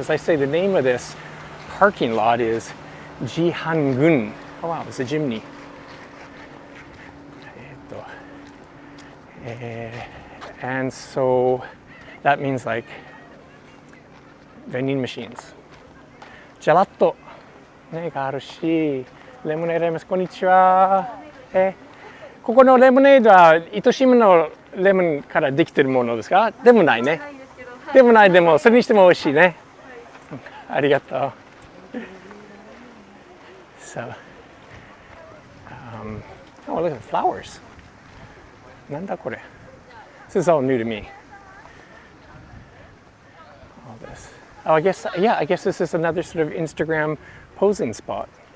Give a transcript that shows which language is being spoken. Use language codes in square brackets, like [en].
[en] As I say, the name of this parking lot is Jihangun. Oh wow, it's a chimney. And so that means like vending machines. [ja] Gelato ねがあるし、レモネードあります。こんにちは。ここのレモネードは糸島のレモンからできているものですか？でもないね。でもないでもそれにしても美味しいね。ありがとう。 [en] So, oh, look at the flowers. なんだこれ? This is all new to me. All this. Oh, I guess this is another sort of Instagram posing spot.